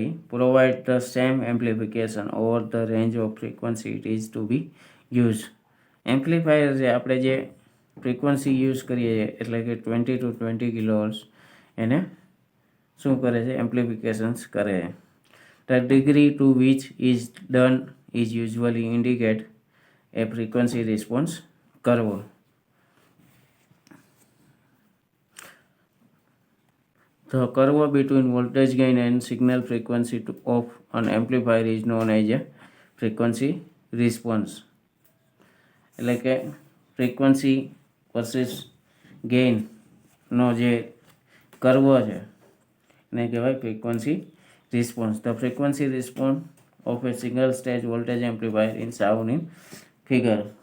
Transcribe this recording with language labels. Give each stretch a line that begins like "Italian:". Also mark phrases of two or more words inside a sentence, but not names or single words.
English: provide the same amplification over the range of frequency it is to be used.
Gujarati: એમ્પ્લીફાયર જે આપણે જે ફ્રીક્વન્સી યુઝ કરીએ છીએ, એટલે કે 20 to 20 kHz, એને શું કરે છે? એમ્પ્લિફિકેશન્સ કરે છે.
English: The degree to which is done is usually indicate a frequency response curve. The curve between voltage gain and signal frequency of an amplifier is known as a frequency response.
Gujarati: એટલે કે
English: frequency versus gainનો
Gujarati: જે કર્વ છે એને કહેવાય
English: frequency response. the frequency response of a single stage voltage amplifier in shown in figure.